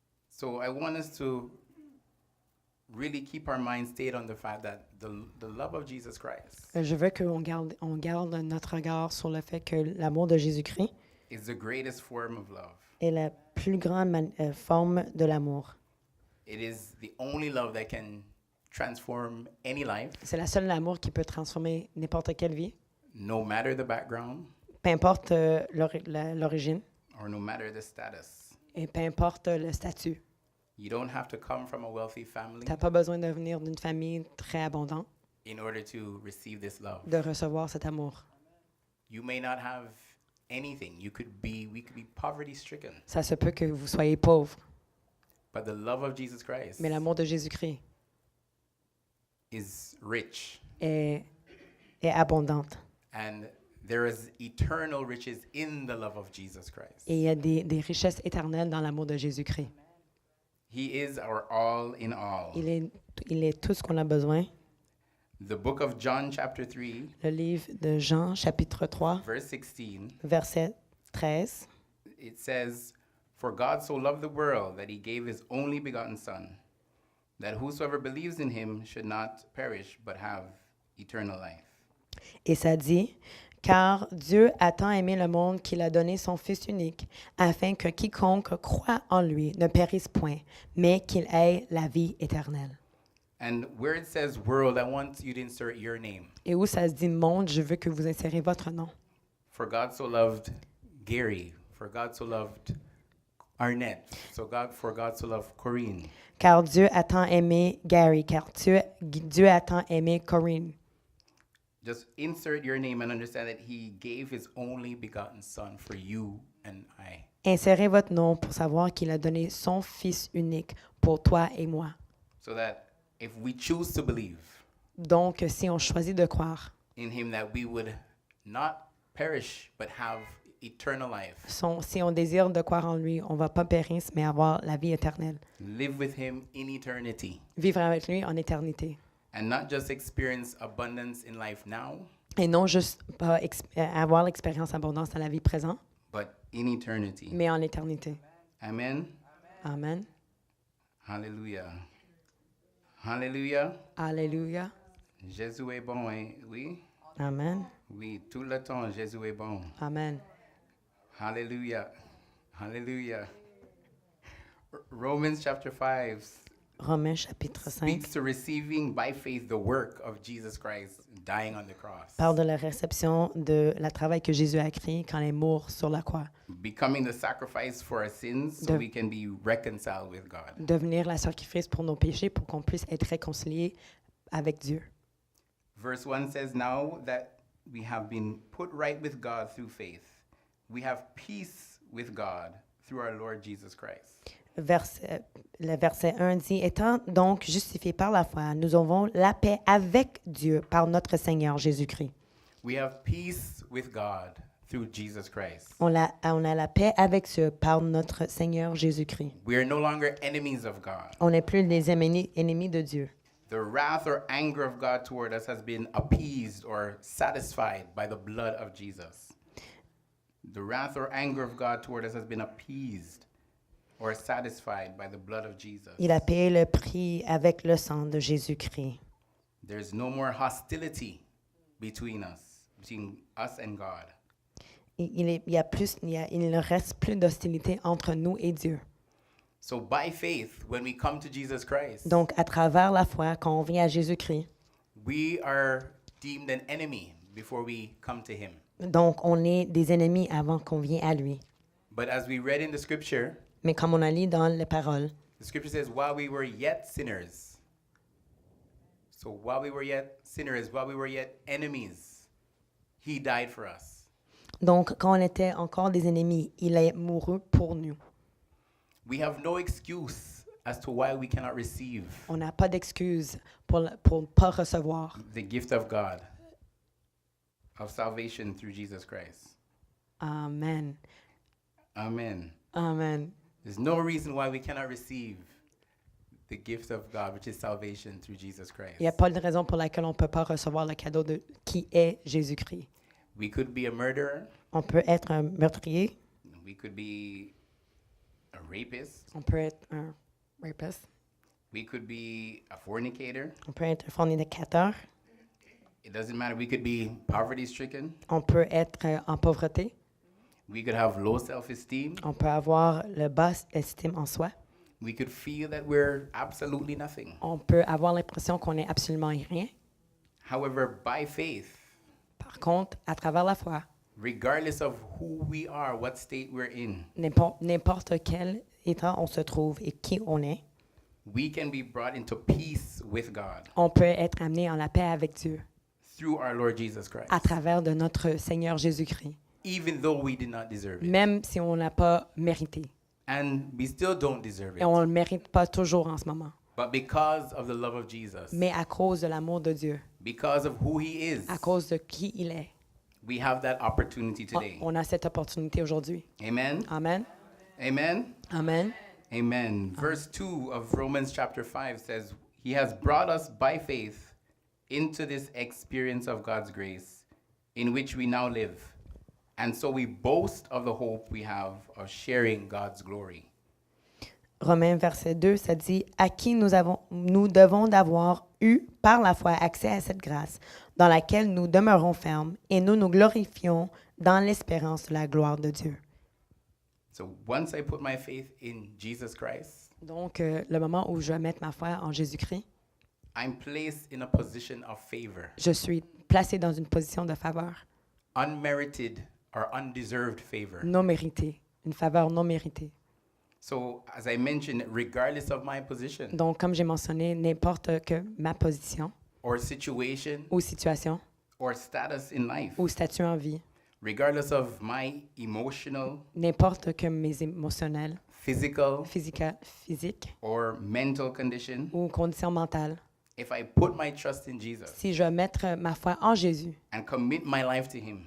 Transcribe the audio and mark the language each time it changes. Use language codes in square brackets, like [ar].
[en] So I want us to really keep our mind stayed on the fact that the love of Jesus Christ [fr] Je veux qu'on garde notre regard sur le fait que l'amour de Jésus-Christ [en] is the greatest form of love. [fr] est la plus grande forme de l'amour. [en] It is the only love that can transform any life, [fr] C'est la seule amour qui peut transformer n'importe quelle vie, [en] no matter the background [fr] peu importe l'origine [en] or no matter the status. [fr] et peu importe le statut. [en] You don't have to come from a wealthy family [fr] Tu n'as pas besoin de venir d'une famille très abondante [en] in order to receive this love. [fr] de recevoir cet amour. [en] You may not have anything. We could be poverty stricken. [fr] Ça se peut que vous soyez pauvre, [en] But the love of Jesus Christ [fr] mais l'amour de Jésus-Christ [en] is rich. [fr] est abondante. [en] And there is eternal riches in the love of Jesus Christ. [fr] Et il y a des richesses éternelles dans l'amour de Jésus-Christ. [en] He is our all in all. [fr] Il est tout ce qu'on a besoin. [en] The book of John chapter 3, [fr] Le livre de Jean, chapitre 3, [en] verse 16, [fr] verset 13. [en] it says, "For God so loved the world that he gave his only begotten Son, that whosoever believes in him should not perish but have eternal life." [fr] Et ça dit, « Car Dieu a tant aimé le monde qu'il a donné son Fils unique, afin que quiconque croit en lui ne périsse point, mais qu'il ait la vie éternelle. [en] And where it says world, I want you to insert your name. » [fr] Et où ça se dit « monde », je veux que vous insérez votre nom. [en] For God so loved Gary, for God so loved Arnett, for God so loved Corinne. [fr] Car Dieu a tant aimé Gary, car Dieu a tant aimé Corinne. [en] Just insert your name and understand that he gave his only begotten Son for you and I. [fr] Insérez votre nom pour savoir qu'il a donné son Fils unique pour toi et moi. [en] So that if we choose to believe [fr] Donc, si on choisit de croire, [en] in him, that we would not perish but have eternal life. [fr] si on désire de croire en lui, on ne va pas périr, mais avoir la vie éternelle. [en] Live with him in eternity. [fr] Vivre avec lui en éternité. [en] And not just experience abundance in life now, [fr] Et non juste pas avoir l'expérience abondance dans la vie présente, [en] but in eternity. [fr] mais en éternité. [en] Amen. [fr] Amen. [en] Hallelujah. Hallelujah. [fr] Alléluia. Jésus est bon, hein? Oui. Amen. Oui, tout le temps, Jésus est bon. Amen. [en] Hallelujah. Hallelujah. Romans chapter 5 [fr] Romains chapitre 5 [en] speaks to receiving by faith the work of Jesus Christ dying on the cross. [fr] parle de la réception de la travail que Jésus a créé quand il est mort sur la croix. [en] Becoming the sacrifice for our sins so we can be reconciled with God. [fr] Devenir la sacrifice pour nos péchés pour qu'on puisse être réconciliés avec Dieu. [en] Verse 1 says, "Now that we have been put right with God through faith, we have peace with God through our Lord Jesus Christ." [fr] Le verset 1 dit, « Étant donc justifiés par la foi, nous avons la paix avec Dieu par notre Seigneur Jésus-Christ. [en] We have peace with God through Jesus Christ. [fr] On a la paix avec Dieu par notre Seigneur Jésus-Christ. [en] We are no longer enemies of God. [fr] On n'est plus les ennemis de Dieu. [en] The wrath or anger of God toward us has been appeased or satisfied by the blood of Jesus. The wrath or anger of God toward us has been appeased or satisfied by the blood of Jesus. [fr] Il a payé le prix avec le sang de Jésus-Christ. [en] There's no more hostility between us and God. [fr] Il ne reste plus d'hostilité entre nous et Dieu. [en] So by faith, when we come to Jesus Christ, [fr] Donc, à travers la foi, quand on vient à Jésus-Christ, [en] we are deemed an enemy before we come to him. [fr] donc on est des ennemis avant qu'on vienne à lui. [en] But as we read in the scripture, [fr] Mais comme on a lu dans les paroles, [en] the scripture says, while we were yet sinners, so while we were yet sinners, while we were yet enemies, he died for us. [fr] donc quand on était encore des ennemis, il est mouru pour nous. [en] We have no excuse as to why we cannot receive [fr] On n'a pas d'excuse pour ne pas recevoir [en] the gift of God, of salvation through Jesus Christ. Amen. Amen. Amen. There's no reason why we cannot receive the gift of God, which is salvation through Jesus Christ. [fr] Il n'y a pas de raison pour laquelle on ne peut pas recevoir le cadeau qui est Jésus-Christ. [en] We could be a murderer. [fr] On peut être un meurtrier, [en] We could be a rapist. [fr] on peut être un rapiste, [en] We could be a fornicator. [fr] on peut être un fornicateur, [en] It doesn't matter. We could be poverty stricken. [fr] on peut être en pauvreté, [en] We could have low self-esteem. [fr] on peut avoir le bas estime en soi, [en] We could feel that we're absolutely nothing. [fr] on peut avoir l'impression qu'on n'est absolument rien. [en] However, by faith, [fr] Par contre, à travers la foi, [en] regardless of who we are, what state we're in, [fr] n'importe quel état on se trouve et qui on est, [en] we can be brought into peace with God [fr] on peut être amené en la paix avec Dieu [en] through our Lord Jesus Christ, [fr] à travers de notre Seigneur Jésus-Christ, [en] even though we did not deserve it. [fr] même si on n'a pas mérité. [en] And we still don't deserve [fr] Et on ne [en] it. [fr] le mérite pas toujours en ce moment. [en] But because of the love of Jesus, [fr] Mais à cause de l'amour de Dieu, [en] because of who he is, [fr] à cause de qui il est, [en] we have that opportunity [fr] on, [en] today. [fr] on a cette opportunité aujourd'hui. [en] Amen. [fr] Amen. [en] Amen. [fr] Amen. [en] Amen. Verse 2 of Romans chapter 5 says, he has brought us by faith into this experience of God's grace in which we now live. And so we boast of the hope we have of sharing God's glory. [fr] Romains verset 2, ça dit « À qui nous devons d'avoir eu par la foi accès à cette grâce, dans laquelle nous demeurons fermes, et nous nous glorifions dans l'espérance de la gloire de Dieu. [en] So once I put my faith in Jesus Christ, » [fr] Donc, le moment où je vais mettre ma foi en Jésus-Christ, [en] I'm placed in a position of favor, [fr] je suis placé dans une position de faveur, [en] unmerited or undeserved favor. [fr] non méritée, une faveur non méritée. [en] So as I mentioned, regardless of my position [fr] Donc, comme j'ai mentionné, n'importe que ma position [en] or situation [fr] ou situation [en] or status in life, [fr] ou statut en vie, [en] regardless of my emotional, [fr] n'importe que mes émotionnels, [en] physical, [fr] physique [en] or mental condition, [fr] ou condition mentale, [en] if I put my trust in Jesus [fr] si je vais mettre ma foi en Jésus [en] and commit my life to him,